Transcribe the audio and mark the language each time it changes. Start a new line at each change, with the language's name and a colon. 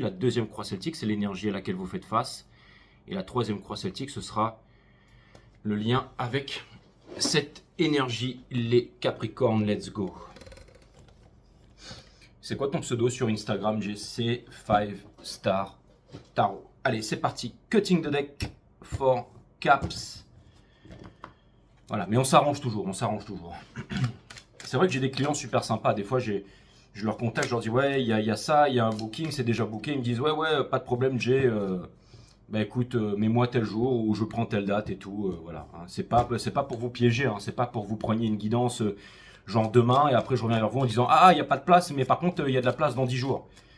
French: La deuxième croix celtique, c'est l'énergie à laquelle vous faites face. Et la troisième croix celtique, ce sera le lien avec cette énergie, les Capricornes.
English: Let's go.
French: C'est quoi ton pseudo sur Instagram, GC 5 Star Tarot? Allez, c'est parti.
English: Cutting the deck for caps.
French: Voilà, mais on s'arrange toujours, C'est vrai que j'ai des clients super sympas. Des fois, je leur contacte, je leur dis ouais, il y a ça, il y a un booking, c'est déjà booké. Ils me disent ouais, pas de problème, bah écoute, mets-moi tel jour ou je prends telle date et tout. Voilà. Hein. C'est pas pour vous piéger, hein. C'est pas pour vous preniez une guidance genre demain et après je reviens vers vous en disant ah, il n'y a pas de place, mais par contre, il y a de la place dans 10 jours.